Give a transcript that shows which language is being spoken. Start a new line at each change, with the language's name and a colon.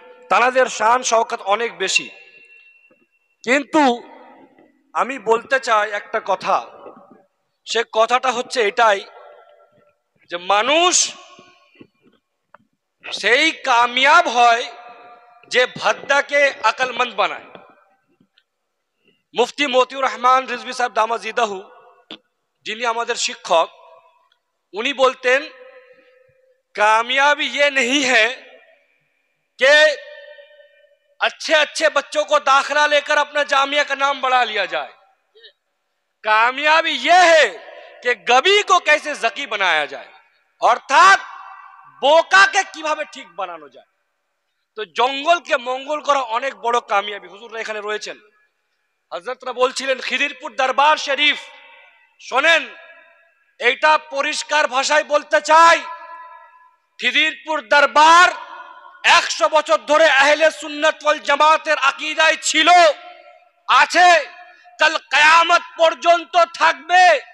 Bangla: তাদের শান শওকত অনেক বেশি। কিন্তু আমি বলতে চাই একটা কথা, সে কথাটা হচ্ছে এটাই যে মানুষ সেই কামিয়াব হয় যে ভদ্দাকে আকলমন্দ বানায়। মুফতি মতিউর রহমান রিজভী সাহেব দামাজিদাহু, যিনি আমাদের শিক্ষক,
Hindi: उन्हीं बोलते हैं कामयाबी ये नहीं है कि अच्छे अच्छे बच्चों को दाखिला लेकर अपना जामिया का नाम बढ़ा लिया जाए। कामयाबी ये है कि गबी को कैसे जकी बनाया जाए, अर्थात बोका के
Bangla: কিভাবে ঠিক বানানো যায়। তো জঙ্গলকে মঙ্গল করা অনেক বড় কামিয়াবি। হুজুররা এখানে রয়েছেন, হযরতরা বলছিলেন খিদিরপুর দরবার শরীফ। শোনেন, এটা পরিষ্কার ভাষায় বলতে চাই, খিদিরপুর দরবার 100 বছর ধরে আহলে সুন্নাত ওয়াল জামাতের আকীদায় ছিল, আছে, কাল কিয়ামত পর্যন্ত থাকবে।